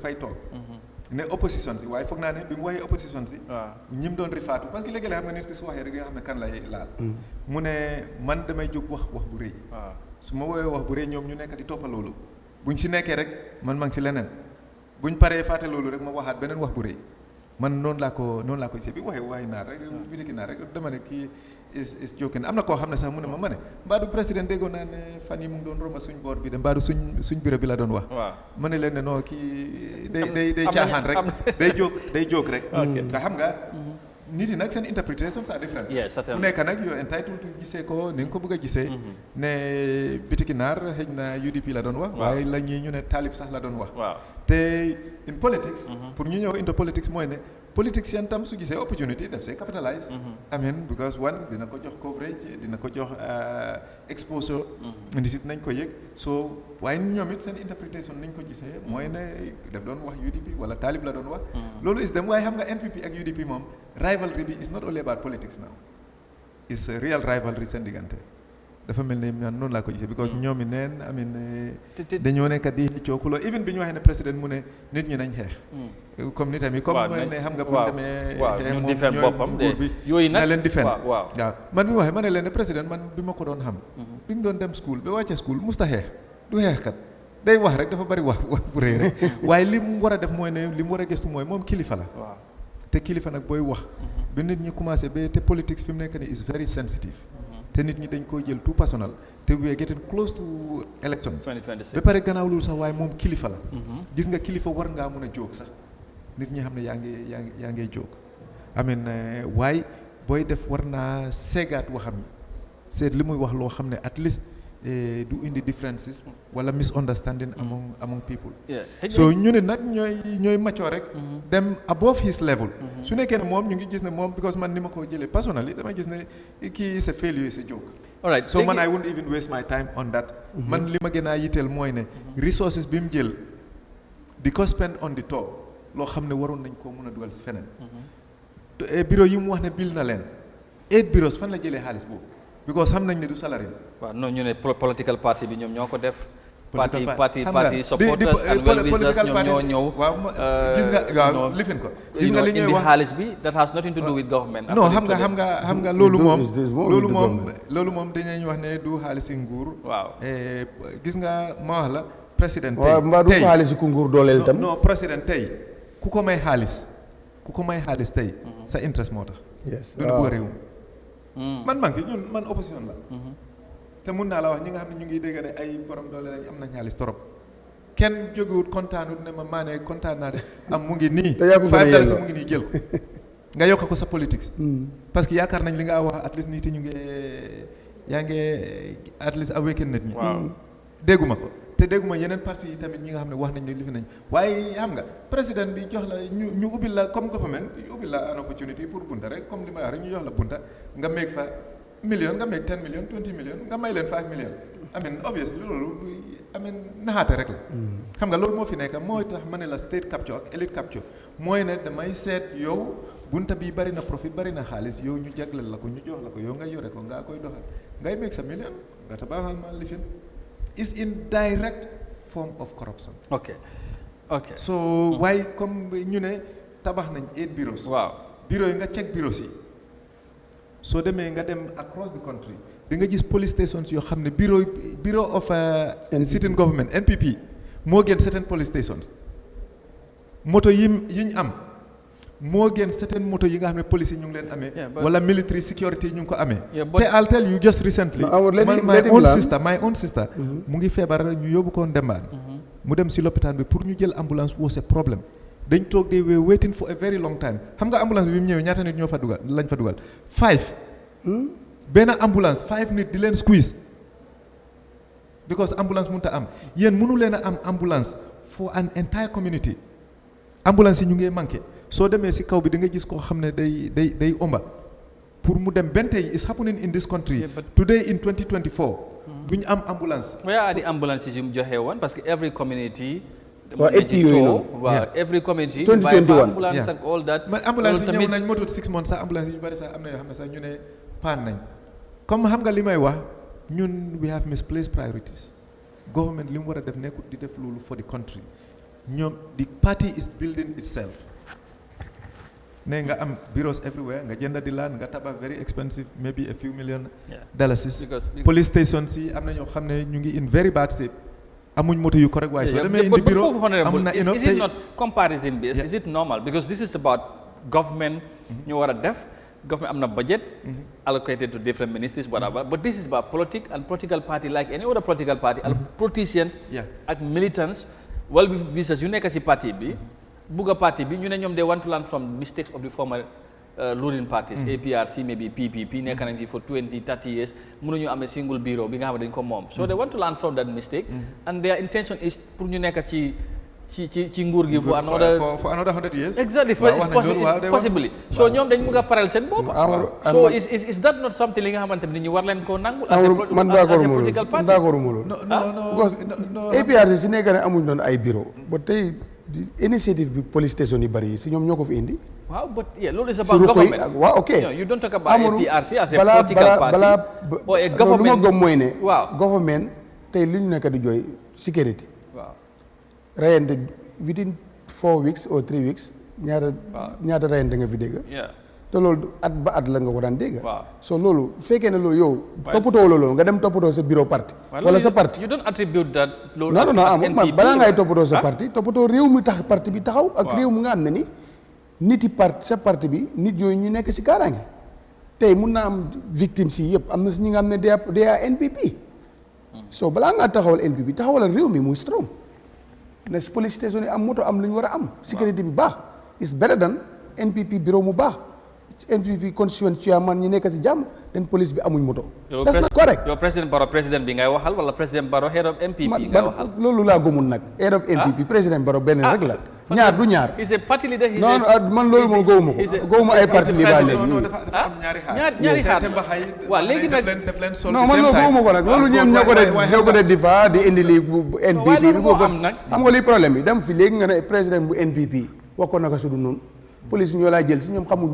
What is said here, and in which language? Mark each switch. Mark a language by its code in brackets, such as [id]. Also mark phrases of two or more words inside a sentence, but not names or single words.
[wo] dafay toog ne opposition si waaye foog naa ne bi mu waxee opposition si ñi mu doon rifaatu [fr] parce que [wo] léegi la xam nga nit ki su waxee rek nga xam ne kan lay laal mu ne man damay jóg wax bu rëy su ma woowee wax bu rëy ñoom ñu nekk di toppa loolu buñ si nekkee rek man maa ngi si leneen buñ paree fàtte loolu rek ma waxaat beneen wax bu rëy man noonu laa ko gisee bi waxee waaye naar rek bitiki naar rek dama ne kii [en] is joking [wo] am na koo xam ne sax mu ne ma ne mbaadu président déggoon naa ne fan yi mu ngi doon romba suñ boor bi de mbaadu suñ bureau bi la doon wax ma ne leen ne non kii day caaxaan rek day jóg rek nga xam nga nit yi nag seen interpretation [fr] c'est different [wo] ku nekk nag yow [en] entitled to [wo] gisee ko ni nga ko bëgg a gisee ne bitiki naar xëy na UDP la doon wax waaye la ñii ñu ne taalib sax la doon wax te [en] in politics [wo] pour ñu ñëw [en] into politics [wo] mooy ne politics yan tam su gisee opportunity def see [en] capitalize I mean because one [wo] dina ko jox coverage dina ko jox exposure nit it nañ ko yëg so waaye ñoom it seen interpretation nañ ko gisee mooy ne daf doon wax UDP wala taalib la doon wax loolu is dem waaye xam nga NPP ak UDP moom rivalry bi [en] is not only about politics now is a real [wo] rivalry seen diggante dafa mel ni man noonu laa ko gisee because ñoom i neen amin dañoo nekk di cookuloo even bi ñu waxee ne président mu ne nit ñi nañ xeex comme nit ami comme ne xam nga bu demee xeex moom ñooy nguur bi yooyu na leen di fen waaw man bi mu waxee ma ne leen ne président man bi ma ko doon xam bi mu doon dem school ba wàcce school musta xeex du xeex kat day wax rek dafa bari wax bu rëy rek waaye li mu war a def mooy ne li mu war a gëstu mooy moom kilifa la te kilifa nag booy wax ba nit ñi commencé ba te politique fi mu nekk nii [en] is very sensitive [wo] te nit ñi dañ koy jël [fr] tout personnel [wo] te [en] we are getting close to election 2026 [wo] ba pare gannaaw loolu sax waaye moom kilifa la gis nga kilifa war ngaa mën a jóg sax nit ñi xam ne yaa ngi jóg amin waaye booy def war naa seegaat waxam yi seet li muy wax loo xam ne [en] at least [wo] du indi differences wala [en] misunderstanding among people [wo] so ñu ne nag ñooy mature rek dem above his level su nekkee ne moom ñu ngi gis ne moom because man ni ma ko jëlee personally dama gis ne kii [en] is a failure is a joke alright so [wo] man [en] I wouldn't even waste my time on that man [wo] li ma gën a yitteel mooy ne resources bi mu jël di ko [en] spend on the top [wo] loo xam ne waroon nañ koo mën a dugal feneen bureau yi mu wax ne bil na leen 8 bureaux fan la jëlee xaalis boobu because xam nañ ne du salary waaw non ñu ne [en] political party [wo] bi ñoom ñoo ko def [en] party supporters and well wishers [wo] ñoom ñoo ñëw waaw gis nga waaw lifin ko gis nga li ñuy wax xaalis bi [en] that has nothing to do with government [wo] non xam nga loolu moom dañuy wax ne du xaalisi nguur waaw gis nga ma wax la président tey waaw mbaa du xaalisi ku nguur dooleel tam non président tey ku ko may xaalis tey sa interest moo tax du na bëgg réew man man opposition la te mun naa la wax ñi nga xam ne ñu ngi dégg ne ay borom doole lañ am nañ xaalis torop kenn jógewut kontaanut ne ma ne kontaan naa de am mu ngi nii $5 mu ngi nii jël nga yokk ko sa politique [fr] parce que [wo] yaakaar nañ li nga wax [en] at least [wo] nit yi ñu ngi yaa ngi [en] at least awaken [wo] nit ñi dégguma ko te dégguma yeneen parti yi tamit ñi nga xam ne wax nañ ne lifi nañ waaye xam nga président bi jox la ñu ubbil la comme government ubbil la [en] an opportunity [wo] pour bunta rek comme li ma wax rek ñu jox la bunta nga meeg fa million nga meeg 10 million 20 million nga may leen 5 million obviously loolu naxaate rek la xam nga loolu moo fi nekk mooy tax ma ne la [en] state capture [wo] ak [en] elite capture [wo] mooy ne damay seet yow bunta bi bari na profit bari na xaalis yow ñu jagleel la ko ñu jox la ko yow nga yore ko nga koy doxal ngay meeg sa million nga tabaxal ma lifin [en] is in direct form of corruption. [wo] Okay. [en] So why [wo] comme ñu ne tabax nañ 8 bureaus. waaw bureau yi nga check bureaus yi soo demee nga dem [en] across the country [wo] di nga gis [en] police stations [wo] yoo xam ne [en] bureau of sitting government [wo] NPP moo gën [en] certain police stations [wo] moto yi ñu am moo gën certain moto yi nga xam ne police yi ñu ngi leen amee wala [en] military security [wo] ñu ngi ko amee te [en] I'll tell you just recently my own sister [wo] mu ngi feebar ñu yóbbu ko Ndembaan mu dem si lopitaan bi pour ñu jël ambulance was a problème dañ toog [en] they were waiting for a very long time [wo] xam nga ambulance bi mu ñëwee ñaata nit ñoo fa dugal lañ fa dugal 5 benn ambulance 5 nit di leen squeeze because ambulance mënut a am yéen mënu leen a am ambulance [en] for an entire community [wo] ambulance yi ñu ngi manqué soo demee si kaw bi di nga gis koo xam ne day omba pour mu dem benn tey [en] is happening in this country today in 2024 [wo] bu ñu am ambulance. [en] where are the ambulances [wo] yu mu joxe woon [fr] parce que [en] every community. [wo] waaw [en] every community. 2021 ambulance ak all that. [wo] man ambulance yi ñëw nañ motul [en] 6 months [wo] sax ambulance yi ñu bari sax am na yoo xam ne sax ñu ne paan nañ comme xam nga li may wax ñun [en] we have misplaced priorities. [wo] Government li mu war a def nekkul di def loolu [en] for the country [wo] ñoom [en] the party is building itself. [wo] ne nga am [en] bureaus everywhere [wo] nga jënd di laan nga tabax [en] very expensive maybe a few million dollars. Police stations [wo] yi am na ñoo xam ne ñu ngi [en] in very bad shape. [wo] amuñ moto yu correct waaye soo demee indi bureau am na [en] is it not comparison based? Is it normal because this is about government [wo] ñu war a def [en] government am na budget allocated to different ministries whatever but this is about politics and political party like any other political party and politicians ak militants well wishes [wo] yu nekk ci parti bi bugga parti bi ñu ne ñoom [en] they want to learn from mistakes of the former ruling parties APRC maybe PPP [wo] nekk nañ fi [en] for 20-30 years [wo] mënuñu amee [en] single bureau [wo] bi nga xam ne dañ ko moom [en] so they want to learn from that mistake and their intention is pour [wo] ñu nekk ci nguur gi [en] for another 100 years exactly possibly so [wo] ñoom dañ bëgg a parel seen bopp so [en] is that not something [wo] li nga xamante ne ñu war leen koo nangul [en] as a political party [wo] d'accord mu loolu APRC si nekk ne amuñ doon ay bureau ba tey initiative bi [en] police station [wo] yi bari yi si ñoom ñoo ko fi indi [en] waaw but yeah loolu is about government [wo] waaw ok [en] you don't talk about APRC as a political party or a government [wo] lu ma gëm mooy ne government tey li ñu nekk di jooy sécurité rayante [en] within 4 weeks or 3 weeks [wo] ñaata rayante nga fi dégg te loolu at ba at la nga ko daan dégg so loolu fekkee ne loolu yow toppatoo loolu nga dem toppatoo sa bureau parti wala sa parti [en] you don't attribute that loolu [wo] non amul man balaa ngay toppatoo sa parti toppatoo réew mi tax parti bi taxaw ak réew mu nga am ne ni nit yi parti sa parti bi nit yooyu ñu nekk si kaaraange tey mun naa am victime si yëpp am na si ñi nga xam ne day NPP so balaa ngaa taxawal NPP taxawalal réew mi muy strong ne police station yi am moto am lu ñu war a am sécurité bi baax [en] is better than NPP bureau [wo] mu baax NPP [en] constituent chairman [wo] ñi nekk si jàmm den police bi amuñ moto [en] that's not correct [wo] yow président Barrow président bi ngay waxal wala président Barrow [en] head of NPP [wo] ngay waxal loolu laa gëmul nag [en] head of NPP [wo] président Barrow benn rek la ñaar du ñaar [en] is a party leader [wo] non man loolu moom gëwuma ko gëwuma ay parti leader léegi dafa am ñaari xaar waaw léegi nag non man loolu gëwuma ko nag loolu ñoom ñoo ko de difa di indi lii bu NPP bi boobu xam nga li problème bi dem fi léegi nga ne président bu NPP wax ko naka sudu noonu police ñoo laa jël si ñoom xamul